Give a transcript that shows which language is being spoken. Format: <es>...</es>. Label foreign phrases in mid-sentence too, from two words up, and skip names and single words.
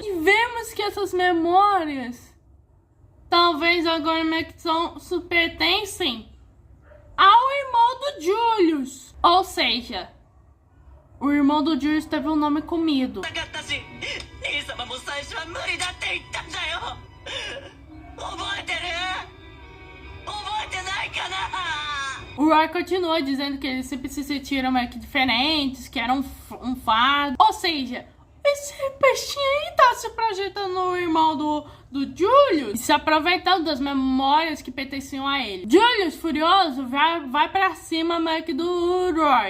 <pt>E vemos que essas memórias talvez agora meio que pertencem ao irmão do Julius. Ou seja, o irmão do Julius teve um nome comido.</pt> <ja>私は無理だって言ったんだよ。覚えてる？覚えてないかな？</ja> <pt>O Roy continua dizendo que eles sempre se sentiram meio que diferentes, que eram um fardo. Ou seja, esse peixinho aí tá se projetando no irmão do Julius e se aproveitando das memórias que pertenciam a ele. Julius, furioso, vai pra cima meio que do Roy.</pt>